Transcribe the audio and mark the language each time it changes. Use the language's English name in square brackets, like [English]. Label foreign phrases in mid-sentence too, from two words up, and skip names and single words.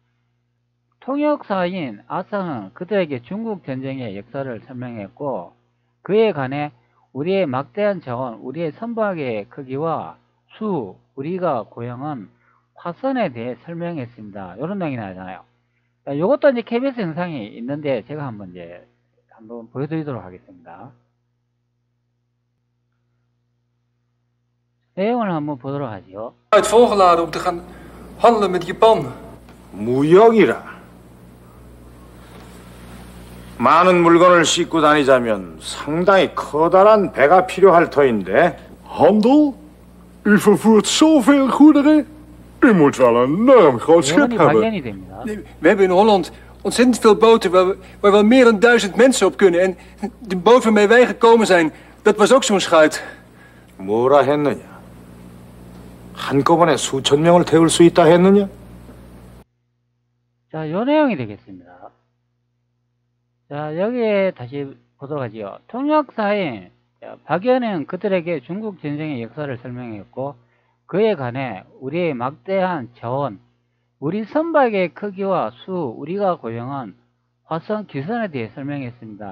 [Korean] 통역사인 아상은 그들에게 중국 전쟁의 역사를 설명했고, 그에 관해 우리의 막대한 자원, 우리의 선박의 크기와 수, 우리가 고용한 화선에 대해 설명했습니다. 이런 내용이 나잖아요. 요것도 이제 KBS 영상이 있는데 제가 한번 보여드리도록 하겠습니다. 내용을 한번 보도록 하죠. [Dutch] Uit volgeladen om te gaan handelen met Japan. [Korean] 무역이라. 많은 물건을 싣고 다니자면 상당히 커다란 배가 필요할 터인데. [Dutch] Handel? U vervoert zoveel goederen? U moet wel een enorm groot schip [Korean] 내용이 [Dutch] hebben. [Korean] 박연이 됩니다. [Dutch] We hebben in Holland ontzettend veel boten waar wel meer dan 1000 mensen op kunnen. En de boot waarmee wij gekomen zijn, dat was ook zo'n schuit. [Korean] 뭐라 했느냐? 한꺼번에 수천 명을 태울 수 있다 했느냐? 자, 요 내용이 되겠습니다. 자, 여기에 다시 보도록 하지요. 통역사인 박연은 그들에게 중국 전쟁의 역사를 설명했고, 그에 관해 우리의 막대한 자원, 우리 선박의 크기와 수, 우리가 고용한 화성 기선에 대해 설명했습니다.